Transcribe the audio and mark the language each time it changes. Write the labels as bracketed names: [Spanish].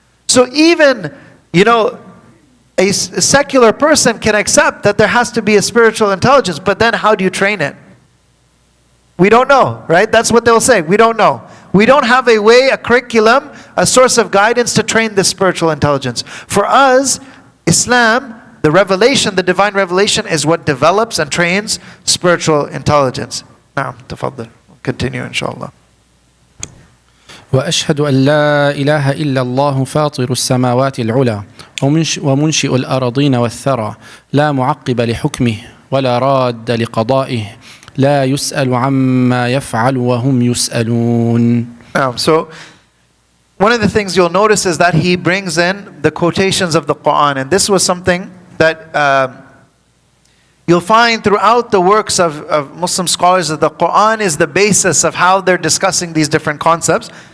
[English] So even, a secular person can accept that there has to be a spiritual intelligence, but then how do you train it? We don't know, right? That's what they'll say. We don't know. We don't have a way, a curriculum, a source of guidance to train this spiritual intelligence. For us, Islam, the revelation, the divine revelation is what develops and trains spiritual intelligence. Now, تفضل. Continue, inshallah. [Arabic] وأشهد أن لا إله إلا الله فاطر السماوات العلى ومنشئ الأراضين والثرى لا معقب لحكمه ولا راد لقضائه لا يسأل عما يفعل وهم يسألون. [English] So, one of the things you'll notice is that he brings in the quotations of the Quran. And this was something that you'll find throughout the works of Muslim scholars, that the Quran is the basis of how they're discussing these different concepts.